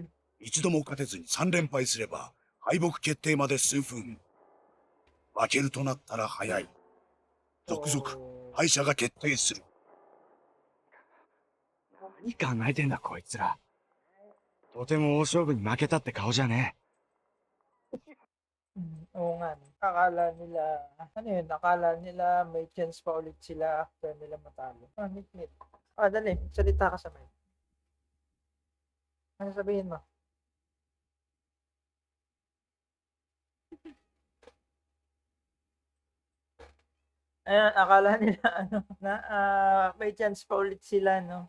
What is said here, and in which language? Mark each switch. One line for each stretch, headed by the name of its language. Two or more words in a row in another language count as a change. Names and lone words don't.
Japanese: 一度も勝てずに3連敗すれば、敗北決定まで数分。負けるとなったら早い。続々、 Oh. 敗者が決定する。何考えてんだこいつら。とても大勝負に負けたって顔じゃね
Filipino: Oo nga, no. Akala nila, ano yun, akala nila may chance pa ulit sila after nila matalo. Ah, nit. Ah, dali, salita ka sa mic. Ano sabihin mo? Ayan, akala nila, ano, na may chance pa ulit sila, no?